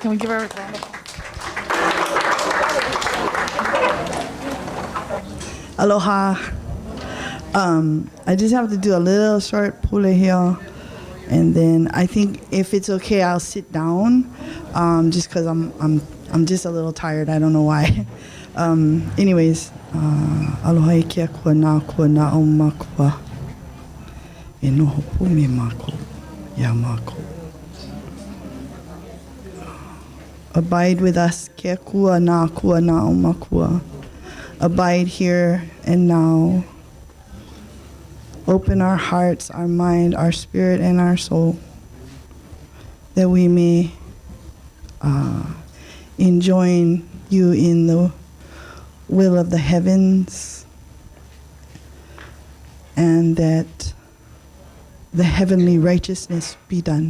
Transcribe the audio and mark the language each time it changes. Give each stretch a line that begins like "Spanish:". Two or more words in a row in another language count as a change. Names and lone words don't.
English: Can we give her a round of applause? Aloha. I just have to do a little short pule here, and then I think if it's okay, I'll sit down, just because I'm just a little tired. I don't know why. Anyways,
Hawaiian: aloha kia kua na o makua e noho pu me mako ya mako.
English: Abide with us,
Hawaiian: kia kua na o makua.
English: Abide here and now. Open our hearts, our mind, our spirit, and our soul, that we may enjoin you in the will of the heavens, and that the heavenly righteousness be done.